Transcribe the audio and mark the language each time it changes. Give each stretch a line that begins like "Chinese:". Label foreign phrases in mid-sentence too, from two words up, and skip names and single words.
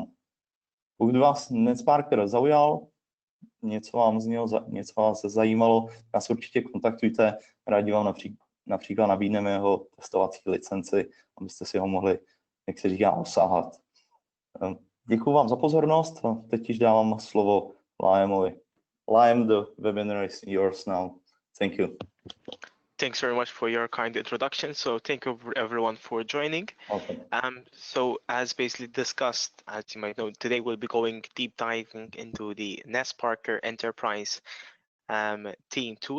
Czech: Pokud vás Netsparker zaujal, něco vás zajímalo, nás určitě kontaktujte, rádi vám například nabídneme jeho testovací licenci, abyste si ho mohli, jak se říká, osahat. Děkuji vám za pozornost a teď již dávám slovo Liamovi.
English: Liam, the webinar is yours now. Thank you. Thanks very much for your kind introduction. So thank you everyone for joining. Okay. So as basically discussed, as you might know, today we'll be going deep diving into the Netsparker Enterprise Team tool.